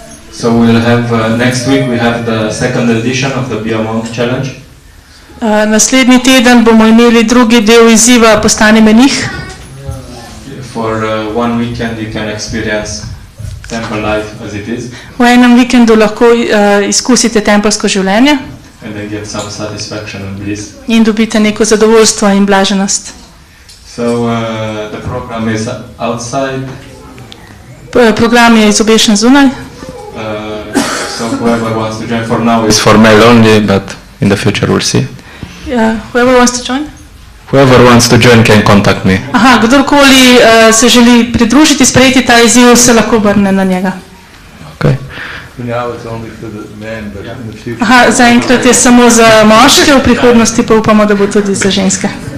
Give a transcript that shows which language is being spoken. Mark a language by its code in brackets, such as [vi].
[en] So we'll have next week we have the second edition of the Be a Monk Challenge. [sl] Naslednji teden bomo imeli drugi del izziva Postani menih. [en] For one weekend you can experience temple life as it is. [sl] V enem vikendu lahko izkusite tempelsko življenje. [en] And then get some satisfaction and bliss. [sl] In dobite neko zadovoljstvo in blaženost. [en] So the program is outside. [sl] Program je izobešen zunaj. [en] So whoever wants to join for now is for male only, but in the future we'll see. Whoever wants to join? Whoever wants to join can contact me. [sl] Aha, kdorkoli se želi pridružiti, sprejeti ta izziv, se lahko obrne na njega. [en] Okay. [sl] Aha, zaenkrat je samo za moške, v prihodnosti pa upamo, da bo tudi za ženske.